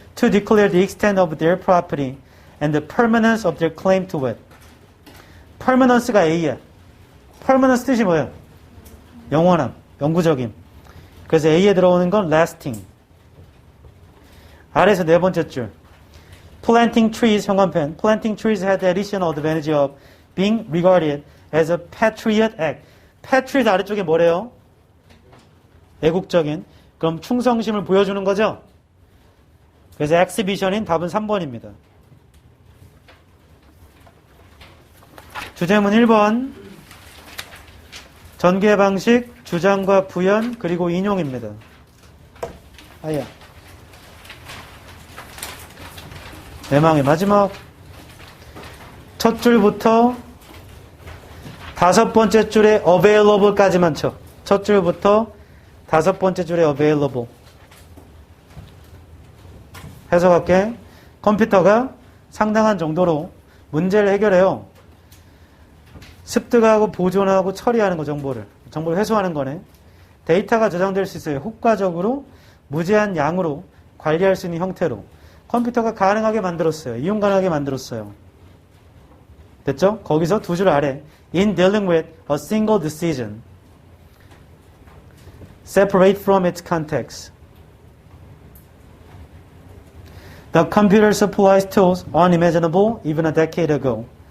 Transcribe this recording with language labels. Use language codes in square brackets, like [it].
[en] To declare the extent of their property and the permanence of their claim to it. [ko] permanence가 A야. permanence 뜻이 뭐야? 영원함, 영구적임. 그래서 A에 들어오는 건 lasting. 아래에서 네 번째 줄. [en] Planting trees, 형광펜. Planting trees had the additional advantage of being regarded as a patriot act. [ko] patriot 아래쪽에 뭐래요? 애국적인. 그럼 충성심을 보여주는 거죠? 그래서 exhibition인 답은 3번입니다. 주제문 1번. 전개 방식, 주장과 부연, 그리고 인용입니다. 아야. 내망의 마지막. 첫 줄부터 다섯 번째 줄에 available까지만 쳐. 첫 줄부터 다섯 번째 줄에 available. 해석할게. 컴퓨터가 상당한 정도로 문제를 해결해요. 습득하고 보존하고 처리하는 거, 정보를 회수하는 거네. 데이터가 저장될 수 있어요. 효과적으로 무제한 양으로 관리할 수 있는 형태로 컴퓨터가 가능하게 만들었어요. 이용 가능하게 만들었어요. 됐죠? 거기서 두 줄 아래 [en] in dealing with a single decision separate from its context the computer supplies tools unimaginable even a decade ago.